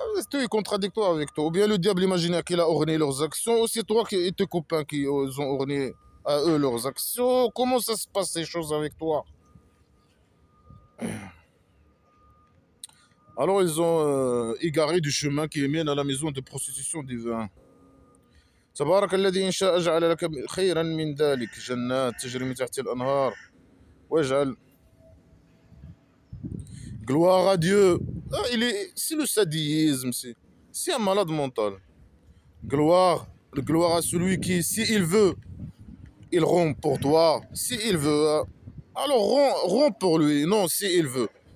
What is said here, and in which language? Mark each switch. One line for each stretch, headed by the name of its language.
French: Tout est contradictoire avec toi. Ou bien le diable imaginaire qu'il a orné leurs actions, ou c'est toi et tes copains qui ont orné à eux leurs actions. Comment ça se passe ces choses avec toi? Alors ils ont égaré du chemin qui mène à la maison de prostitution divine.
Arabic: تبارك الذي إن شاء جعل لك خيرا من ذلك جنات تجري من تحت الأنهار واجعل.
French: Gloire à Dieu. Ah, c'est le sadisme, c'est un malade mental. Gloire à celui qui, s'il veut, il rompt pour toi. S'il veut, alors romps pour lui. Non, s'il veut.